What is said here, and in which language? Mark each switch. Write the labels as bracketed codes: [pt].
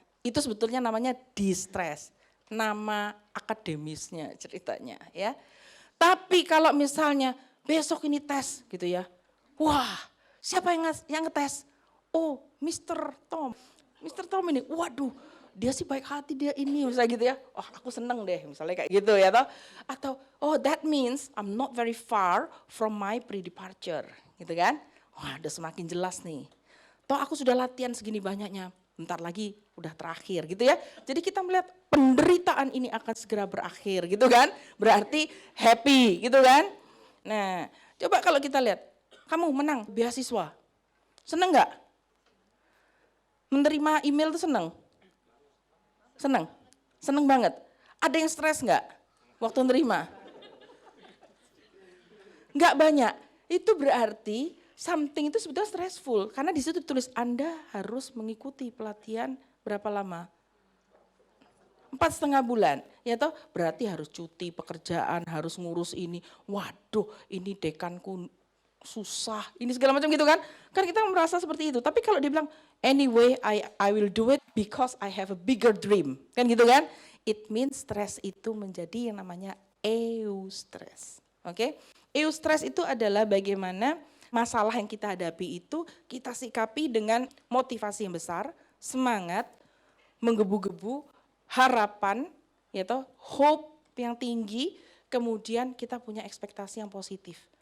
[id] Itu sebetulnya namanya distress. Nama akademisnya ceritanya ya. Tapi kalau misalnya besok ini tes gitu ya. Wah, siapa yang ngetes? Oh, Mr. Tom. Mr. Tom ini, waduh, dia sih baik hati dia ini, misalnya gitu ya. Oh, aku seneng deh, misalnya kayak gitu ya toh. Atau, [en] oh that means I'm not very far from my pre-departure, [id] gitu kan. Wah, udah semakin jelas nih. Toh aku sudah latihan segini banyaknya, bentar lagi udah terakhir gitu ya. Jadi kita melihat penderitaan ini akan segera berakhir gitu kan. Berarti happy gitu kan. Nah, coba kalau kita lihat, kamu menang beasiswa, seneng nggak? Menerima email itu seneng? Seneng? Seneng banget. Ada yang stres nggak waktu nerima? Nggak banyak. Itu berarti something itu sebetulnya stressful. Karena di situ ditulis Anda harus mengikuti pelatihan berapa lama? 4,5 bulan. Ya toh berarti harus cuti pekerjaan, harus ngurus ini. Waduh ini dekanku susah, ini segala macam gitu kan. Kan kita merasa seperti itu. Tapi kalau dia bilang, [en] anyway I will do it because I have a bigger dream. [id] Kan gitu kan. [en] It means [id] stress itu menjadi yang namanya eustress. Oke. Eustress itu adalah bagaimana masalah yang kita hadapi itu kita sikapi dengan motivasi yang besar, semangat, menggebu-gebu, harapan, ya toh, hope yang tinggi, kemudian kita punya ekspektasi yang positif.